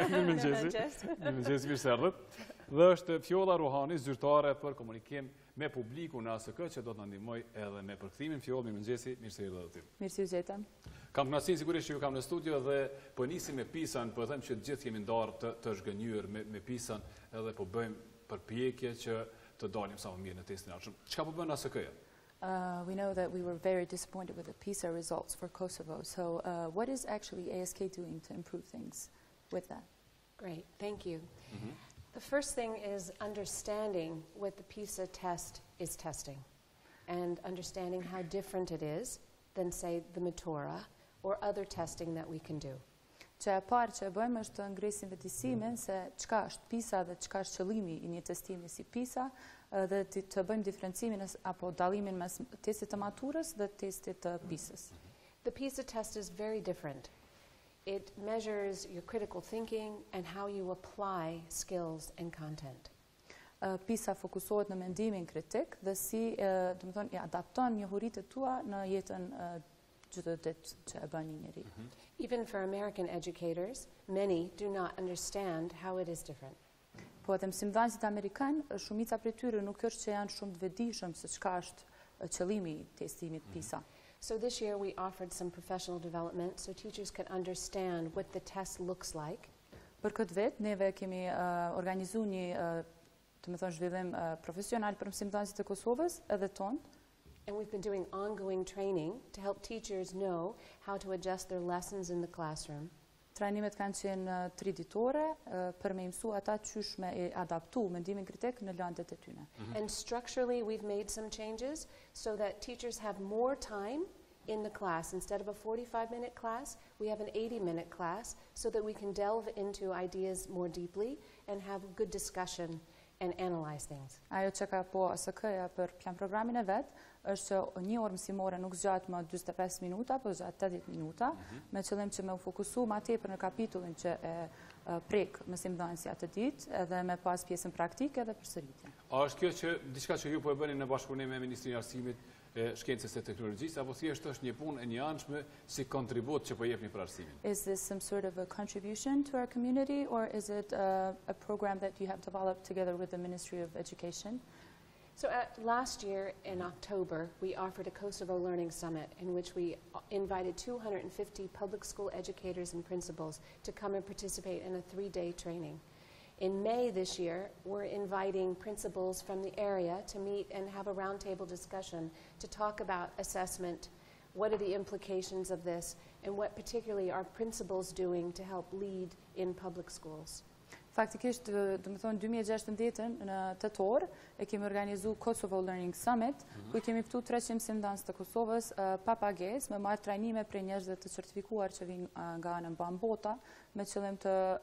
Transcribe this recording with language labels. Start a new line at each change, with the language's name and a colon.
Albanian: Mëngjesit, mirë se erdhët. Dhe është Fjolla Ruhani, zyrtare për komunikim me publikun në ASK, që do të na ndihmoj edhe me përkthimin. Fjolla, mëngjesi, mirë se erdhët aty. Mirë se u gjetëm. Kam kënaqësinë sigurisht që ju kam në studio dhe po nisim me PISA-n, po them që të gjithë jemi ndarë të zhgënjur me PISA-n, edhe po bëjmë përpjekje që të dalim sa më mirë në testin e ardhshëm. Çka po bën ASK-ja?
English: We know that we were very disappointed with the PISA results for Kosovo. So what is actually ASK doing to improve things with that? Great, thank you. The first thing is understanding what the PISA test is testing and understanding how different it is than, say, the Matura or other testing that we can do.
Albanian: Që e parë që e bëjmë është të ngrisim vetëdijsimin se çka është PISA dhe çka është qëllimi i një testimi si PISA dhe të bëjmë diferencimin apo dallimin mes testit të maturës dhe testit të PISA-s.
English: The PISA test is very different. It measures your critical thinking and how you apply skills and content.
Albanian: PISA fokusohet në mendimin kritik dhe si, domethënë, i adapton njohuritë tua në jetën çdo ditë që e bën një njeri.
English: Even for American educators, many do not understand how it is different.
Albanian: Po edhe mësimdhënësit amerikan, shumica prej tyre nuk është që janë shumë të vetëdijshëm se çka është qëllimi i testimit PISA.
English: So this year we offered some professional development so teachers could understand what the test looks like.
Albanian: Për këtë vit neve kemi organizuar një, domethënë, zhvillim profesional për mësimdhënësit e Kosovës edhe tonë.
English: And we've been doing ongoing training to help teachers know how to adjust their lessons in the classroom.
Albanian: Trajnimet kanë qenë 3 ditore për me mësu ata qysh me adaptu mendimin kritik në lëndet e tyre.
English: And structurally we've made some changes so that teachers have more time in the class. Instead of a 45-minute class, we have an 80-minute class so that we can delve into ideas more deeply and have good discussion and analyze things.
Albanian: Ajo që ka po ASK-ja për plan programin e vet është që një orë mësimore nuk zgjat më 45 minuta, po zgjat 80 minuta, me qëllim që me u fokusu ma tepër në kapitullin që e prek mësimdhënësi atë ditë edhe me pas pjesën praktike dhe përsëritje. A është kjo që diçka që ju po e bëni në bashkëpunim me Ministrinë e Arsimit, Shkencës e Teknologjisë, apo thjesht është një punë e njëanshme si kontribut që po jepni për arsimin?
English: Is this some sort of a contribution to our community, or is it a program that you have developed together with the Ministry of Education? So last year in October, we offered a Kosovo Learning Summit in which we invited 250 public school educators and principals to come and participate in a 3-day training. In May this year, we're inviting principals from the area to meet and have a roundtable discussion to talk about assessment, what are the implications of this, and what particularly are principals doing to help lead in public schools.
Albanian: Faktikisht, do të thonë 2016 në tetor e kemi organizuar Kosovo Learning Summit, ku kemi ftuar 300 mësimdhënës të Kosovës pa pagesë, me marrë trajnime prej njerëzve të certifikuar që vijnë nga ana mbanbota me qëllim të